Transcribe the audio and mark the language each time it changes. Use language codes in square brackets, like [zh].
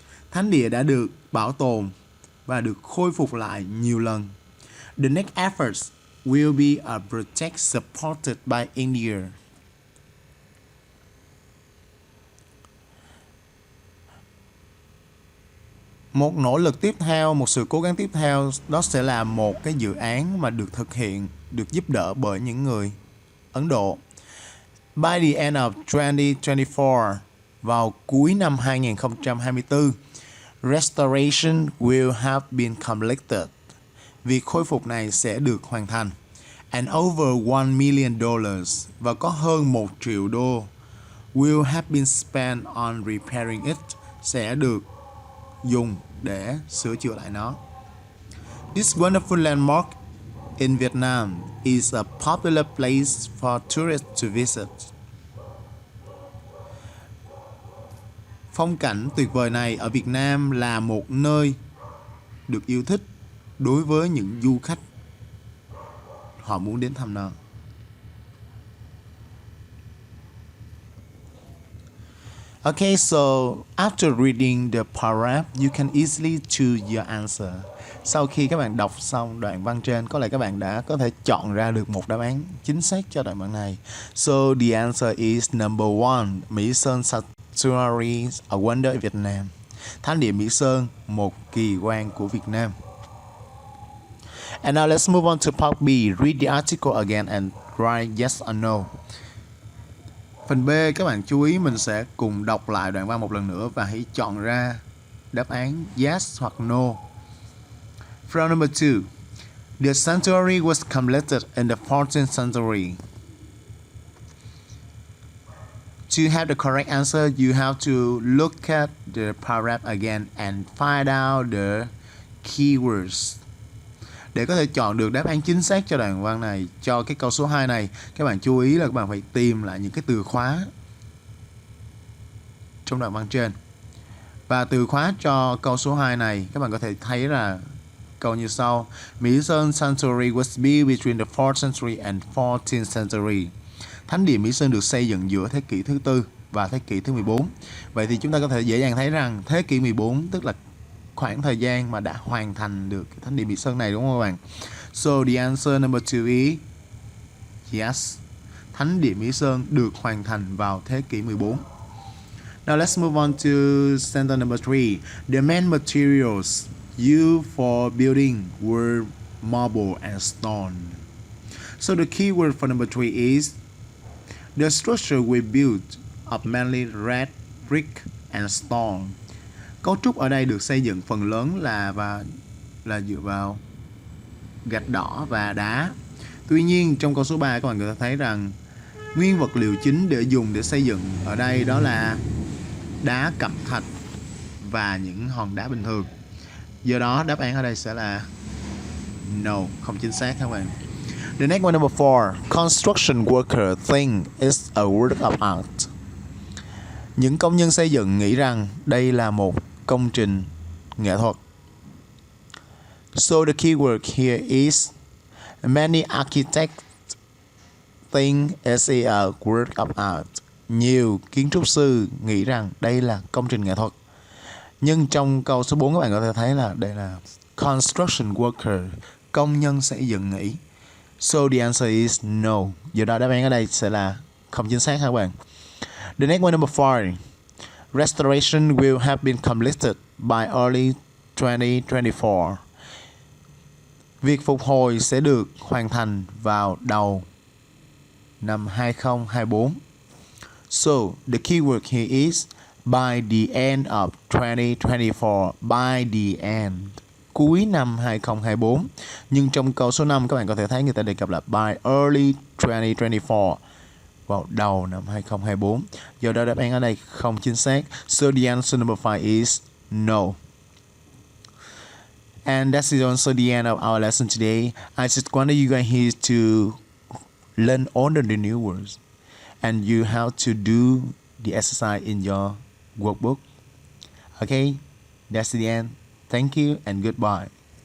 [vi] Thánh địa đã được bảo tồn và được khôi phục lại nhiều lần. [en] The next efforts will be a project supported by India. [vi] Một nỗ lực tiếp theo, một sự cố gắng tiếp theo, đó sẽ là một cái dự án mà được thực hiện, được giúp đỡ bởi những người Ấn Độ. [en] By the end of 2024, [vi] vào cuối năm 2024, [en] restoration will have been completed. [vi] Việc khôi phục này sẽ được hoàn thành. [en] And over $1 million, [vi] và có hơn 1 triệu đô, [en] will have been spent on repairing it, [vi] sẽ được dùng để sửa chữa lại nó. [en] This wonderful landmark in Vietnam is a popular place for tourists to visit. [vi] Phong cảnh tuyệt vời này ở Việt Nam là một nơi được yêu thích đối với những du khách họ muốn đến thăm nó. [en] Okay, so after reading the paragraph, you can easily choose your answer. [vi] Sau khi các bạn đọc xong đoạn văn trên, có lẽ các bạn đã có thể chọn ra được một đáp án chính xác cho đoạn văn này. [en] So the answer is number 1, Mỹ Sơn Sanctuary, a wonder in Vietnam. [vi] Thánh địa Mỹ Sơn, một kỳ quan của Việt Nam. [en] And now let's move on to part B. Read the article again and write yes or no. [vi] Phần B, các bạn chú ý mình sẽ cùng đọc lại đoạn văn một lần nữa và hãy chọn ra đáp án yes hoặc no. [en] From number 2. The sanctuary was completed in the 14th century. To have the correct answer, you have to look at the paragraph again and find out the keywords. [vi] Để có thể chọn được đáp án chính xác cho đoạn văn này, cho cái câu số 2 này, các bạn chú ý là các bạn phải tìm lại những cái từ khóa trong đoạn văn trên. Và từ khóa cho câu số 2 này, các bạn có thể thấy là câu như sau. [en] Mỹ Sơn Sanctuary was built between the 4th century and 14th century. [vi] Thánh địa Mỹ Sơn được xây dựng giữa thế kỷ thứ 4 và thế kỷ thứ 14. Vậy thì chúng ta có thể dễ dàng thấy rằng thế kỷ 14 tức là khoảng thời gian mà đã hoàn thành được cái thánh địa Mỹ Sơn này, đúng không các bạn? [en] So the answer number 2 is yes. [vi] Thánh địa Mỹ Sơn được hoàn thành vào thế kỷ 14. [en] Now let's move on to sentence number 3. The main materials used for building were marble and stone. So the key word for number 3 is the structure we built of mainly red brick and stone. [vi] Cấu trúc ở đây được xây dựng phần lớn là dựa vào gạch đỏ và đá. Tuy nhiên trong câu số 3 các bạn có thể thấy rằng nguyên vật liệu chính để dùng để xây dựng ở đây đó là đá cẩm thạch và những hòn đá bình thường. Do đó đáp án ở đây sẽ là no, không chính xác các bạn. [en] The next one, number 4. Construction worker think it's a work of art. [vi] Những công nhân xây dựng nghĩ rằng đây là một công trình nghệ thuật. [en] So the keyword here is many architects think it's a work of art. [vi] Nhiều kiến trúc sư nghĩ rằng đây là công trình nghệ thuật. Nhưng trong câu số 4 các bạn có thể thấy là đây là [en] construction worker, [vi] công nhân xây dựng nghĩ. [en] So the answer is no. [vi] Do đó đáp án ở đây sẽ là không chính xác các bạn. [en] The next one, number 4. Restoration will have been completed by early 2024. [vi] Việc phục hồi sẽ được hoàn thành vào đầu năm 2024. [en] So the keyword here is by the end of 2024. By the end, [vi] cuối năm 2024. Nhưng trong câu số 5 các bạn có thể thấy người ta đề cập là [en] by early 2024, [vi] vào đầu năm 2024. Do đó đáp án ở đây không chính xác. [en] So the answer number 5 is no. And that's also the end of our lesson today. I just wanted you guys here to learn all the new words, and you have to do the exercise in your workbook. Okay, that's the end. Thank you and goodbye.